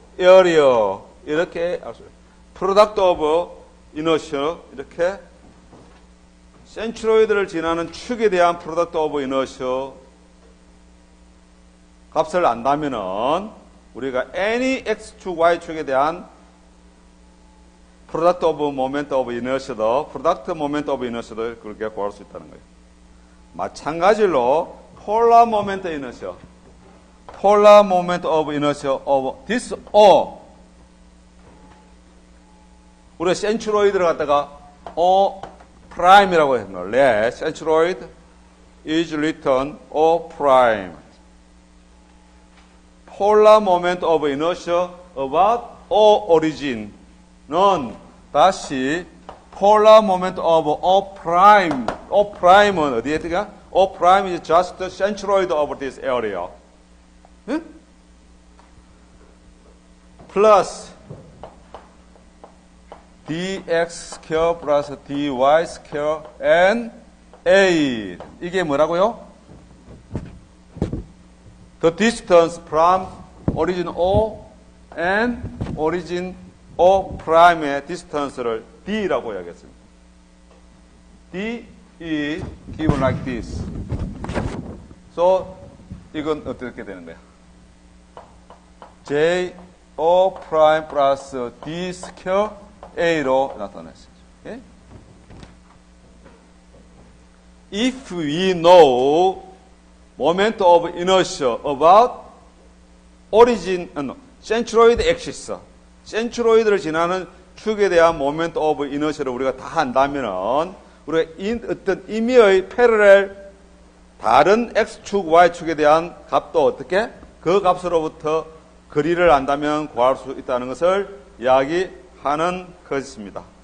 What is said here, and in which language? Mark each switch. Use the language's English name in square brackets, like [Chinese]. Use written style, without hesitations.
[Korean] area 이렇게 알 수 있어요. product of inertia 이렇게 센트로이드를 지나는 축에 대한 product of inertia 값을 안다면은 우리가 any x축 y축에 대한 product of moment of inertia도 product moment of inertia도 그렇게 구할 수 있다는 거예요. 마찬가지로 [English] polar moment inertia. polar moment of inertia of this O. [Korean] 우리가 센츄로이드를 갖다가 O prime이라고 했습니다. [English] let centroid is written O prime. polar moment of inertia about O origin은 [Korean] 다시 [English] polar moment of O prime. [Korean] O prime은 어디에 들어가? [English] O prime is just the centroid of this area. [Korean] 응? [English] plus dx square plus dy square and a. [Korean] 이게 뭐라고요? [English] The distance from origin O and origin O prime의 distance를 [Korean] d라고 이야기했습니다. [English] d is given like this. So [Korean] 이건 어떻게 되는 거야? [English] j O prime plus d square a로 [Korean] 나타냈어요. [English] Okay? If we know moment of inertia about origin, centroid axis, [Korean] 센트로이드를 지나는 축에 대한 moment of inertia를 우리가 다 한다면은 우리가 어떤 임의의 패러렐 다른 x축, y축에 대한 값도 어떻게 그 값으로부터 거리를 안다면 구할 수 있다는 것을 이야기하는 것입니다.